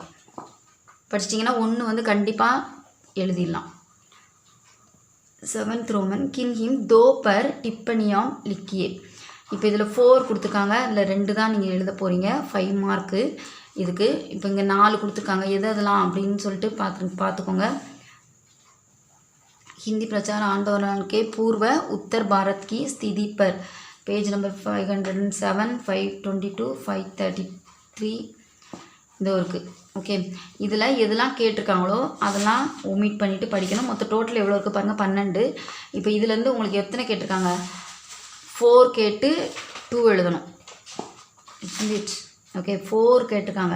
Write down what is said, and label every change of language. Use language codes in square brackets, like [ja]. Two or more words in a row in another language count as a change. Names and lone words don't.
[ta] படிச்சிட்டிங்கன்னா 1 வந்து கண்டிப்பாக எழுதிடலாம். [hi] 7th ரோமன். किन्हीं दो पर टिप्पणियाँ लिखिए. [ta] இப்போ இதில் 4 கொடுத்துருக்காங்க, இதில் 2 தான் நீங்கள் எழுத போகிறீங்க. 5 மார்க்கு. இதுக்கு இப்போ இங்கே 4 கொடுத்துருக்காங்க. எது அதெல்லாம் அப்படின்னு சொல்லிட்டு பார்த்துக்கோங்க. [hi] हिंदी प्रचार आंदोलन के पूर्व उत्तर भारत की स्थिति पर [en] page number [hi] 507, 522, 533 [ta] இந்த இருக்குது. ஓகே, இதில் எதெல்லாம் கேட்டிருக்காங்களோ அதெல்லாம் ஒமிட் பண்ணிவிட்டு படிக்கணும். மொத்தம் டோட்டல் எவ்வளோ இருக்குது பாருங்கள், 12. இப்போ இதுலேருந்து உங்களுக்கு எத்தனை கேட்டிருக்காங்க? 4 கேட்டு 2 எழுதணும். ஓகே, 4 கேட்டிருக்காங்க.